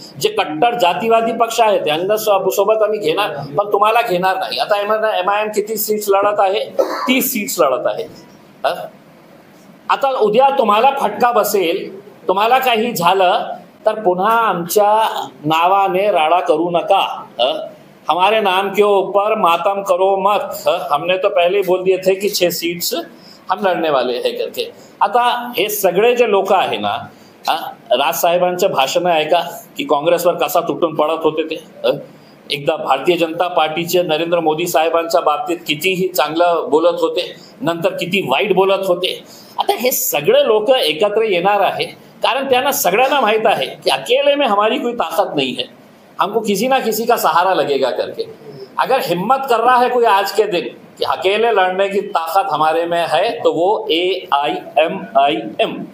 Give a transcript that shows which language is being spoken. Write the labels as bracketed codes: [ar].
[mr] जे कट्टर जातीवादी पक्ष आहे त्यांना सोबत आम्ही घेणार, पण तुम्हाला घेणार नाही. आता MIM किती सीट्स लढत आहे? 30 सीट्स लढत आहे. आता उद्या तुम्हाला फटका बसेल, तुम्हाला काही झालं तर पुन्हा आमच्या नावाने राडा करू नका. [hi] हमारे नाम के ऊपर मातम करो मत. हमने तो पहले ही बोल दिए थे कि 6 सीट्स हम लढणे वाले हे करके. [mr] आता हे सगळे जे लोक आहे ना, राजसाहेबांचे भाषण ऐका की काँग्रेसवर कसा तुटून पडत होते ते. एकदा भारतीय जनता पार्टीचे नरेंद्र मोदी साहेबांच्या बाबतीत कितीही चांगलं बोलत होते, नंतर किती वाईट बोलत होते. आता हे सगळे लोक एकत्र येणार आहे कारण त्यांना सगळ्यांना माहित आहे कि [hi] अकेले में हमारी कोई ताकत नहीं है, हमको किसी ना किसी का सहारा लगेगा करके. अगर हिम्मत कर रहा है कोई आज के दिन कि अकेले लड़ने की ताकत हमारे में है तो वो AIMIM.